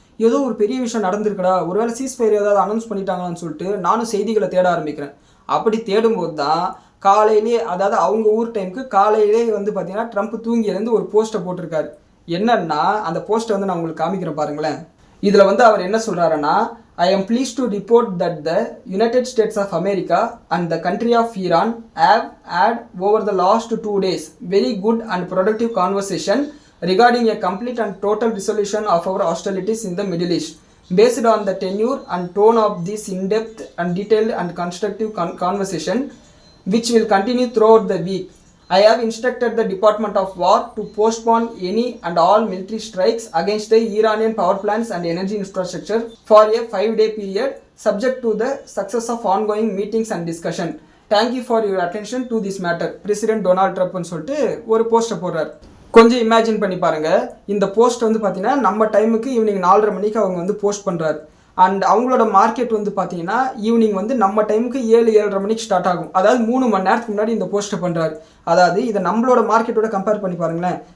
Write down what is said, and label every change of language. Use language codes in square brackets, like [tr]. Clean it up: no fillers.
[ta] ஏதோ ஒரு பெரிய விஷயம் நடந்திருக்கடா, ஒருவேளை சீஸ்ஃபயர் ஏதாவது அனௌன்ஸ் பண்ணிட்டாங்களான்னு சொல்லிட்டு நானும் செய்திகளை தேட ஆரம்பிக்கிறேன். அப்படி தேடும்போது தான் காலையிலே, அதாவது அவங்க ஊர் டைமுக்கு காலையிலே பார்த்தீங்கன்னா ட்ரம்ப் தூங்கி எழுந்து ஒரு போஸ்ட்டை போட்டிருக்காரு. என்னன்னா, அந்த போஸ்ட்டை நான் உங்களுக்கு காமிக்கிறேன் பாருங்களேன். இதில் அவர் என்ன சொல்கிறாருன்னா, [en] I am pleased to report that the United States of America and the country of Iran have had over the last 2 days very good and productive conversation regarding a complete and total resolution of our hostilities in the Middle East. Based on the tenure and tone of this in-depth and detailed and constructive conversation, which will continue throughout the week, I have instructed the Department of War to postpone any and all military strikes against the Iranian power plants and energy infrastructure for a 5-day period, subject to the success of ongoing meetings and discussion. Thank you for your attention to this matter. [ta] President Donald Trump சொல்லிட்டு ஒரு போஸ்ட்டை போடுறார். கொஞ்சம் imagine பண்ணி பாருங்கள். இந்த post பார்த்தீங்கன்னா நம்ம டைமுக்கு ஈவினிங் 4:30 மணிக்கு அவங்க போஸ்ட் பண்ணுறாரு. அண்ட் அவங்களோட மார்க்கெட் வந்து பார்த்தீங்கன்னா ஈவினிங் வந்து நம்ம டைமுக்கு 7-7:30 மணிக்கு ஸ்டார்ட் ஆகும். அதாவது 3 மணி நேரத்துக்கு முன்னாடி இந்த போஸ்ட்டை பண்ணுறாரு. அதாவது இதை நம்மளோட மார்க்கெட்டோட கம்பேர் பண்ணி பாருங்களேன்.